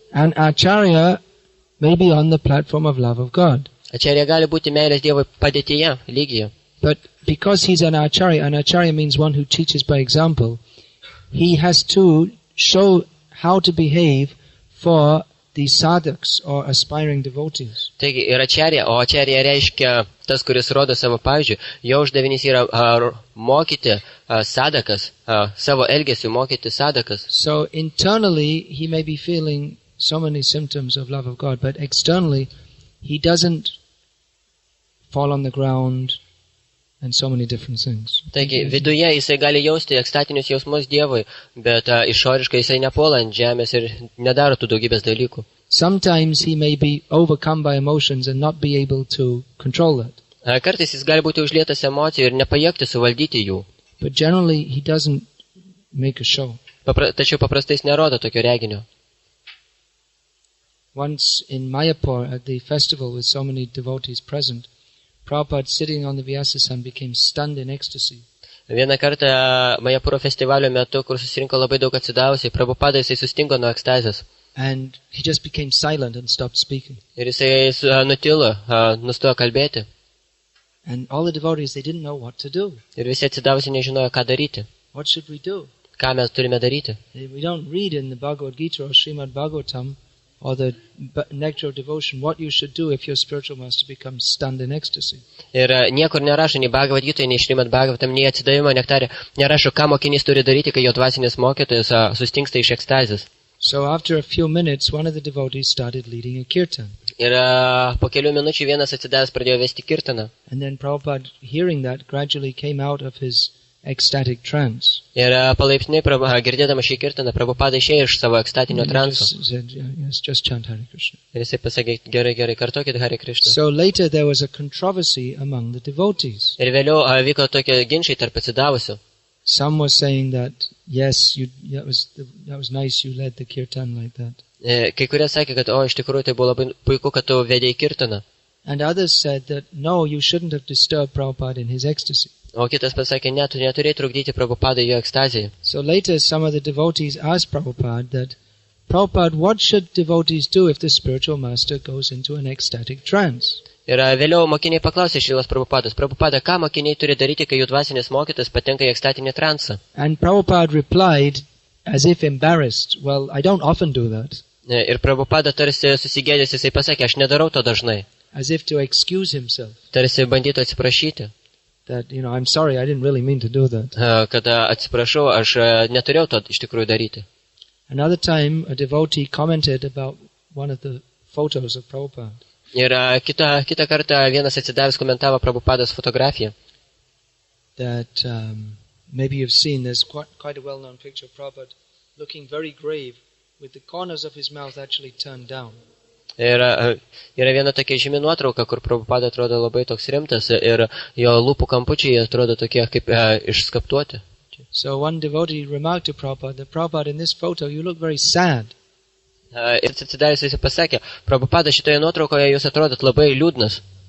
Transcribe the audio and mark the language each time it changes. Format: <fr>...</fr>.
<en>And Acharya may be on the platform of love of God.</en> <lt>Acharya gali būti meilės Dievui padėtyje, lygyje.</lt> <en>But because he's an Acharya means one who teaches by example, he has to show how to behave for the sadhaks or aspiring devotees.</en> <lt>Taigi, ir Acharya, o Acharya reiškia tas, kuris rodo savo pavyzdžių, jo uždavinys yra mokyti sadhakas, savo elgesių mokyti sadhakas.</lt> <en>So internally he may be feeling so many symptoms of love of God, but externally he doesn't fall on the ground and so many different things.</en> <lt>Taigi, viduje jisai gali jausti ekstatinius jausmus Dievui, bet išoriškai jisai nepuola ant žemės ir nedaro tų daugybės dalykų.</lt> <en>Sometimes he may be overcome by emotions and not be able to control that.</en> <lt>Kartais jis gali būti užlietas emocijų ir nepajėgti suvaldyti jų.</lt> <en>But generally he doesn't make a show.</en> <lt>Tačiau paprastai jis nerodo tokio reginio.</lt> <en>Once in Mayapur at the festival with so many devotees present, Prabhupada sitting on the Vyasasana became stunned in ecstasy.</en> <lt>Vieną kartą Majapuro festivalio metu, kur susirinko labai daug atsidavusiai, Prabhupada jisai sustingo nuo ekstazės.</lt> <en>And he just became silent and stopped speaking.</en> <lt>Ir jisai nutilo, nustojo kalbėti.</lt> <en>And all the devotees, they didn't know what to do.</en> <lt>Ir visi atsidavusiai nežinojo, ką daryti.</lt> <en>What should we do?</en> <lt>Ką mes turime daryti.</lt> <en>We don't read in the Bhagavad Gita or Srimad Bhagavatam or the Nectar of Devotion what you should do if your spiritual master becomes stunned in ecstasy.</en> <lt>Ir niekur nerašo, nei Bhagavad Gita, nei Srimad Bhagavatam, nei atsidavimo nektarė. Nerašo, ką mokinys turi daryti, kai jo dvasinis mokytojas sustingsta iš ekstazės.</lt> <en>So after a few minutes, one of the devotees started leading a kirtan.</en> <lt>Ir po kelių minučių vienas atsidavęs pradėjo vesti kirtaną.</lt> <en>And then Prabhupada, hearing that, gradually came out of his ecstatic trance.</en> <lt>Ir palaipsniui, girdėdama šį kirtaną, Prabhupada išėjo iš savo ekstatinio</lt> <en>And he</en> <lt>transo.</lt> <en>just said, yes, just chant Hare Krishna.</en> <lt>Ir jisai pasakė, gerai, kartokit Hare Krishna.</lt> <en>So later there was a controversy among the devotees.</en> <lt>Ir vėliau vyko tokie ginčiai tarp atsidavusių.</lt> <en>Some were saying that, yes, that was nice you led the kirtan like that.</en> <lt>Kai kurie sakė, kad, iš tikrųjų, tai buvo labai puiku, kad tu vedėjai kirtaną.</lt> <en>And others said that, no, you shouldn't have disturbed Prabhupada in his ecstasy.</en> <lt>O kitas pasakė, ne, tu neturėjai trukdyti Prabhupadai jo ekstazijai.</lt> <en>So later some of the devotees asked Prabhupada that, Prabhupada, what should devotees do if the spiritual master goes into an ecstatic trance?</en> <lt>Ir vėliau mokiniai paklausė Šrilas Prabhupados, Prabhupada, ką mokiniai turi daryti, kai jų dvasinis mokytas patenka į ekstatinį transą?</lt> <en>And Prabhupada replied, as if embarrassed, well, I don't often do that.</en> <lt>Ir Prabhupada tarsi susigėdęs, jisai pasakė, aš nedarau to dažnai.</lt> <en>As if to excuse himself.</en> <lt>Tarsi bandytų atsiprašyti.</lt> <en>That, I'm sorry, I didn't really mean to do that.</en> <lt>Kad atsiprašau, aš neturėjau to iš tikrųjų daryti.</lt> <en>Another time, a devotee commented about one of the photos of Prabhupada.</en> <lt>Ir kitą kartą vienas atsidavęs komentavo Prabhupados fotografiją.</lt> <en>That maybe you've seen, there's quite a well-known picture of Prabhupada looking very grave with the corners of his mouth actually turned down.</en> <lt>Ir yra viena tokia žymi nuotrauka, kur Prabhupada atrodo labai toks rimtas ir jo lūpų kampučiai atrodo tokie kaip išskaptuoti.</lt> <en>So one devotee remarked to Prabhupada that, Prabhupada, in this photo you look very sad.</en> <lt>Ir atsidavęs jis pasakė, Prabhupada, šitoje nuotraukoje jūs atrodot labai liūdnas.</lt>